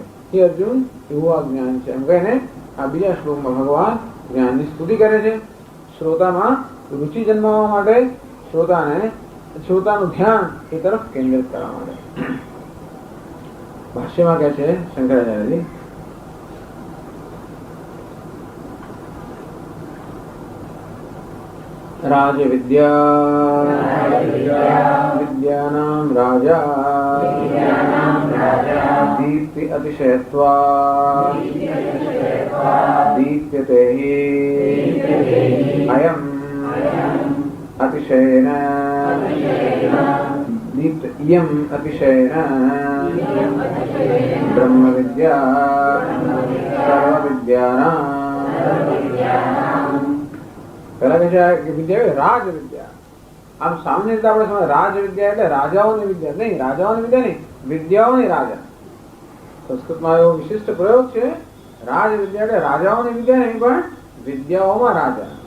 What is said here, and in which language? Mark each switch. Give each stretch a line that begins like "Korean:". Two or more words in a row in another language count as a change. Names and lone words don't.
Gujarati: એ અર્જુન એવું આ જ્ઞાન છે એમ કહીને આ બીજા શ્લોકમાં ભગવાન જ્ઞાનની સ્તુતિ કરે છે. શ્રોતામાં રુચિ જન્માવવા માટે, શ્રોતાનું ધ્યાન એ તરફ કેન્દ્રિત કરવા માટે. ભાષ્યમાં કહે છે શંકરાચાર્યજી,
Sanskrit: राजविद्या विद्यानां राजा दीप्ति अतिशयत्वात् दीप्यते हि अयम् अतिशयेन दीप्त इयम् अतिशयेन ब्रह्मविद्या सर्वविद्यानां.
Gujarati: પહેલા કહે છે વિદ્યા રાજ વિદ્યા. આમ સામાન્ય રીતે આપણે સમજ રાજ વિદ્યા એટલે રાજાઓની વિદ્યા નહીં, રાજાઓની વિદ્યા નહીં, વિદ્યાઓની રાજા. સંસ્કૃતમાં એવો વિશિષ્ટ પ્રયોગ છે. રાજ વિદ્યા એટલે રાજાઓની વિદ્યા નહીં પણ વિદ્યાઓમાં રાજા.